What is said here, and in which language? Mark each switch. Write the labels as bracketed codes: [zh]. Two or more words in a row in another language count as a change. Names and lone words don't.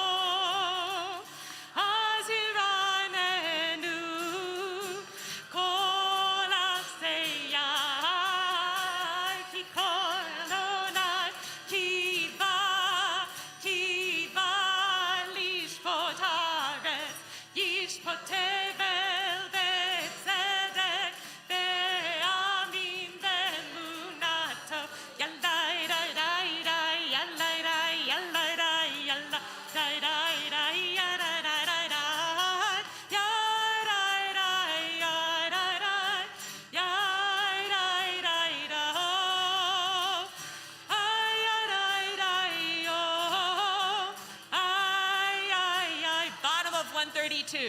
[he] אז ירננו כל עשיי, כי כל אדוני כי בא לשפוט הארץ, ישפוט תבל בצדק ועמים באמונתו, ילדי די די די ילדי די ילדי די ילדי די די די ילדי די די די [en] Bottom of 132.